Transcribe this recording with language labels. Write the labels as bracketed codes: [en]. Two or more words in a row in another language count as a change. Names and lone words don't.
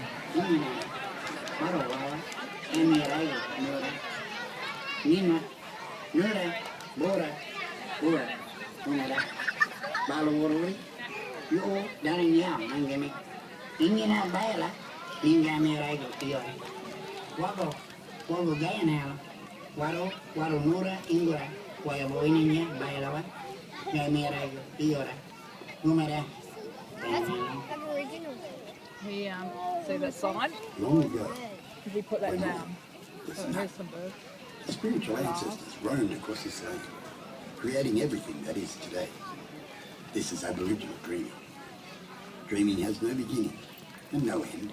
[en] Ingina, Parowa, Emirai, Nora, Nima, Nura, Bora, Bora, Nora, Balawuri, you, Darren Yam, Angami, Ingina, Baila, Ingami, Rago, Tiori, Wago, Wago Gayanel, Waro, Waro Nura, Ingura, Wayaboinia, Bailawa, Gami, Rago, Tiora, Numera. That's aboriginal. He see that sign? Long ago, Did he put that down? Oh, here's some birds. the spiritual ancestors roamed across this land, creating everything that is today. This is aboriginal dreaming. Dreaming has no beginning and no end.